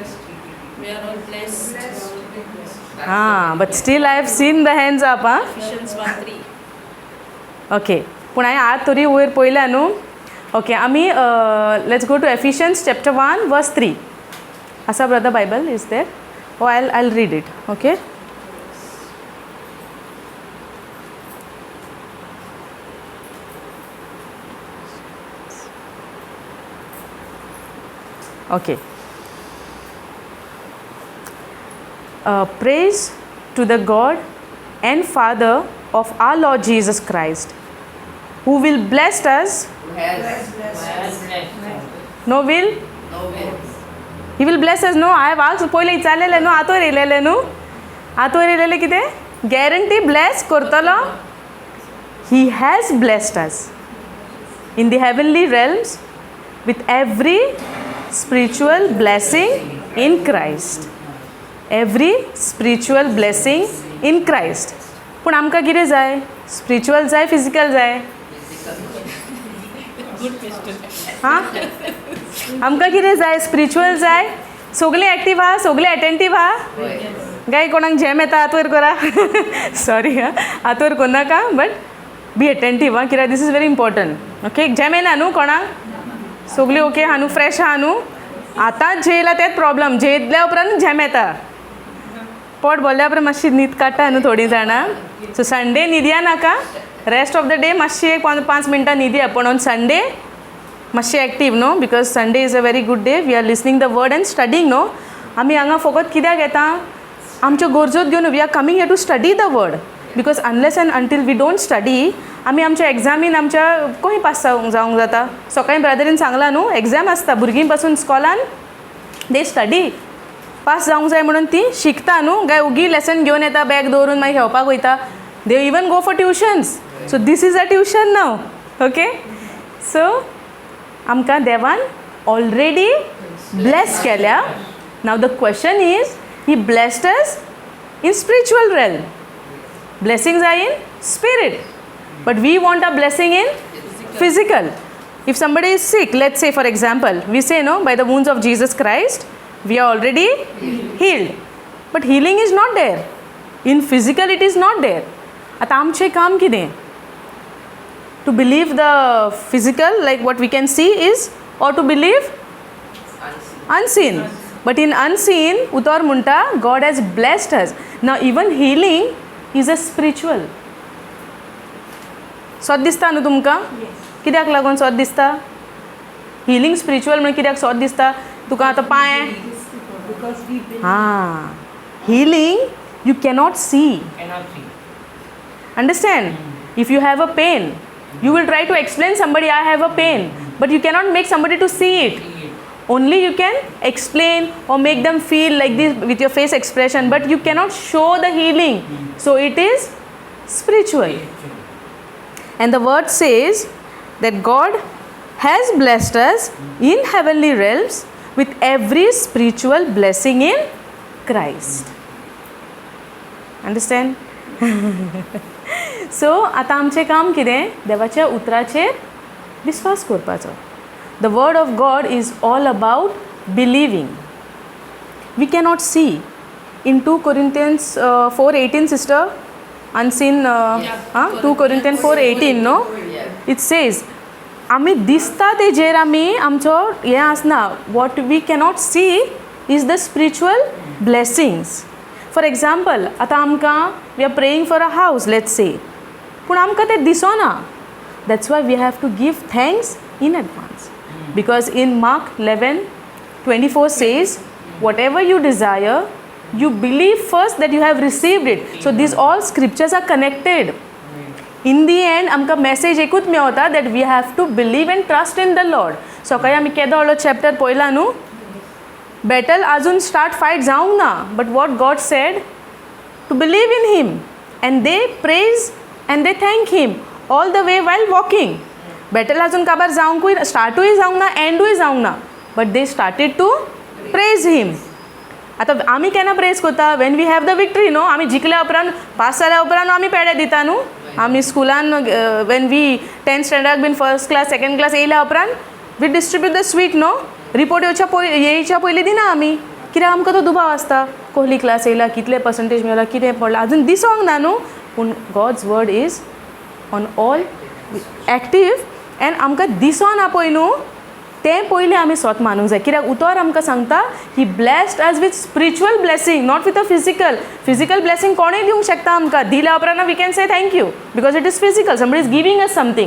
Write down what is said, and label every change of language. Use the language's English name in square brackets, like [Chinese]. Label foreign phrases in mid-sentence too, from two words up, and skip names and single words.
[English] हां but still I have seen the hands up. [Konkani] हां ओके पूण हांवें हात तरी वयर पळयल्या न्हू. [English] ओके आमी let's go to Ephesians chapter 1 verse 3. आसा brother Bible is there? Oh I read it. Okay. Okay. Praise to the God and Father of our Lord Jesus Christ, who will bless us. No will? He will bless us. No, I have asked [Konkani] पहिले विचारलेले न्हू आतोर येयलेले न्हू. आतोर येयलेले कितें [English] guarantee bless [Konkani] करतलो. [English] He has blessed us in the heavenly realms with every spiritual blessing in Christ. Every spiritual blessing in Christ. [Konkani] पूण आमकां कितें जाय? स्पिरिच्युअल जाय फिजिकल जाय? हां आमकां कितें जाय? स्पिरिच्युअल जाय? सगळीं एक्टीव आहा, सगळीं एटेंटीव आहा? गाय कोणाक झेम येता हात वयर करा. सॉरी हां हात वयर कोनाका [English] but be attentive. हां कित्याक this is very important. [Konkani] ओके झेम येना न्हू कोणाक? सगळीं ओके आहा न्हू? फ्रेश आहा न्हू? आतांच जेयला तेच प्रॉब्लम. जेयल्या उपरांत झेम येता. पोट भरल्या उपरांत मातशी न्हीद काडटा न्हू थोडीं जाणां. [English] so Sunday [Konkani] न्हिदया नाका. [English] rest of the day [Konkani] मातशी एक 5 मिनटां न्हिदया पूण [English] on Sunday [Konkani] मातशी एक्टीव न्हू [English] because Sunday is a very good day. we are listening the word and studying न्हू. [Konkani] आमी हांगा फकत कित्याक येता? आमच्यो गरजो घेवन [English] we are coming here to study the word because unless and until we don't study [Konkani] आमी आमच्या एग्जामीन आमच्या खंय पास जावंक जाता. सकाळीं ब्रदरीन सांगलां न्हू एग्जाम आसता भुरगीं पासून स्कॉलान [English] they study [Konkani] पास जावंक जाय म्हणून ती शिकता न्हू. गाय उगी लेसन घेवन येता बॅग दवरून मागीर खेळपाक वयता. [English] they even go for tuitions. So this is a tuition now. [Konkani] ओके सो आमकां देवान [English] already bless [Konkani] केल्या. [English] now the question is he blessed us in spiritual realm. Blessings are in spirit, but we want a blessing in physical. If somebody is sick, let's say for example, we say no, by the wounds of Jesus Christ, we are already healed. But healing is not there. In physical, it is not there. [Konkani] आता आमचे काम कितें? [English] To believe the physical, like what we can see is, or to believe unseen. But in unseen, [Konkani] utar munta, [English] God has blessed us. Now even healing is a spiritual. [Konkani] सोद दिसता न्हू तुमकां? कित्याक लागून सोद दिसता? हिलींग स्पिरिच्युअल म्हणून कित्याक सोद दिसता तुका? आतां पांय [English] healing you cannot see. अंडरस्टँड? If you have a pain, you will try to explain somebody, I have a pain, but you cannot make somebody to see it. Only you can explain or make them feel like this with your face expression, but you cannot show the healing. So it is spiritual. And the word says that God has blessed us in heavenly realms with every spiritual blessing in Christ. Understand? So [Konkani] आता आमचें काम कितें? देवाच्या उतराचेर विश्वास करपाचो. [English] The word of God is all about believing. We cannot see. In 2 Corinthians 4:18, sister, unseen, 2 Corinthians 4:18, no? It says, [Konkani] आमी दिसता तेजेर आमी आमचो हें आसना. [English] What we cannot see is the spiritual blessings. For example, [Konkani] आता आमकां [English] we are praying for a house, let's say. [Konkani] पूण आमकां तें दिसोना. [English] That's why we have to give thanks in advance. Because in Mark 11:24 says, whatever you desire, you believe first that you have received it. So these all scriptures are connected. In the end, [Konkani] आमकां message एकूच मेवता [English] that we have to believe and trust in the Lord. [Konkani] सकाळीं आमी केदो व्हडलो चॅप्टर पळयला न्हू. बॅटल आजून [English] start fight [Konkani] जावंक ना, [English] but what God said to believe in him and they praise and they thank him all the way while walking. [Konkani] बॅटल आजून काबार जावंकूय स्टार्टूय जावंक ना, एंडूय जावंक ना, [English] but they started to praise him. [Konkani] आतां आमी केन्ना प्रेज करता? [English] when we have the victory [Konkani] न्हू. आमी जिखल्या उपरांत पास जाल्या उपरांत आमी पेडे दिता न्हू. आमी स्कुलान [English] when we [Konkani] 10th स्टँडर्डाक [English] been first class second class [Konkani] येयल्या उपरांत [English] we distribute the sweet [Konkani] न्हू. रिपोर्ट येवच्या पयलीं दिना आमी. कित्याक आमकां तो दुबाव आसता. कोहली क्लास येयला, कितले पर्संटेज मेळ्ळा, कितें पडलां, आजून दिसोंक ना न्हू. पूण [English] God's word is on all active and [Konkani] आमकां दिसोना पळय न्हू, तें पयलीं आमी स्वत मानूंक जाय. कित्याक उतर आमकां सांगता [English] he blessed us with spiritual blessing, not with a physical blessing. [Konkani] कोणूय दिवंक शकता आमकां. दिल्या उपरांत [English] we can say thank you because it is physical. Somebody is giving us something.